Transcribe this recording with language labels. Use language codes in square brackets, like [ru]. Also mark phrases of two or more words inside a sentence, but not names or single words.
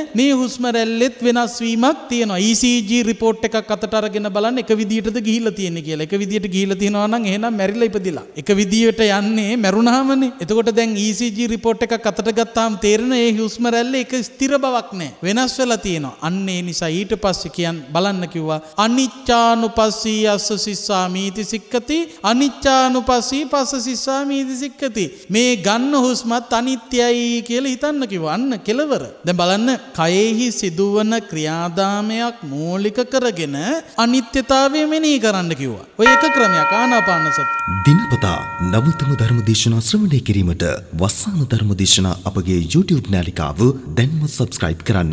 [si] මේ හුස්ම රැල්ලෙත් වෙනස් වීමක් තියෙනවා. [en] ECG report [si] එකක් අතට අරගෙන බලන්න එක විදියටද ගිහිල්ලා තියෙන්නේ කියලා. එක විදියට ගිහිල්ලා තියෙනවා නම් එහෙනම් මැරිලා ඉපදිලා. එක විදියට යන්නේ මැරුණාමනේ. එතකොට දැන් [en] ECG report [si] එකක් අතට ගත්තාම තේරෙන ඒ හුස්ම රැල්ලේ එක ස්ථිර බවක් නැහැ. වෙනස් වෙලා තියෙනවා. අන්න ඒ නිසා ඊට පස්සේ බලන්න කිව්වා [pi] අනිච්චානුපස්සී අස්ස සිස්සාමීති සික්කති අනිච්චානුපස්සී පස්ස සිස්සාමීති සික්කති. [si] මේ ගන්න හුස්මත් අනිත්‍යයි කියලා හිතන්න කිව්වා. අන්න කෙලවර. දැන් බලන්න කයෙහි සිදුවන ක්‍රියාදාමයක් මූලික කරගෙන අනිත්‍යතාවය මෙනෙහි කරන්න කිව්වා. ඔය එක ක්‍රමයක් ආනාපාන සති. දිනපතා නවතම ධර්ම දේශනා ශ්‍රවණය කිරීමට වස්සාන ධර්ම දේශනා අපගේ YouTube නාලිකාව දැන්ම subscribe කරන්න.